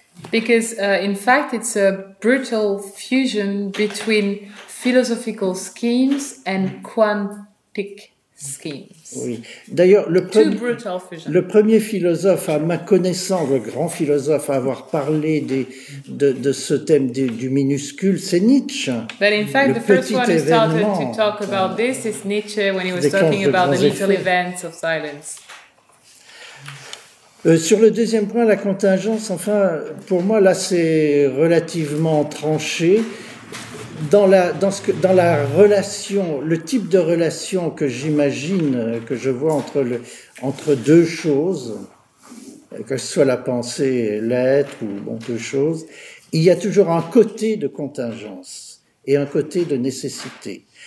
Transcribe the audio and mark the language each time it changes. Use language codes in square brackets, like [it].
[en] Because in fact it's a brutal fusion between philosophical schemes and quantic schemes. [fr] Oui. D'ailleurs, le premier philosophe, à ma connaissance, le grand philosophe à avoir parlé de ce thème du minuscule, c'est Nietzsche. [en] But in fact, the first one who started to talk about this is Nietzsche when he was talking about the little events of silence. [fr] Sur le deuxième point, la contingence, enfin, pour moi, là, c'est relativement tranché. Le type de relation que j'imagine, que je vois entre deux choses, que ce soit la pensée et l'être, ou bon, deux choses, il y a toujours un côté de contingence et un côté de nécessité.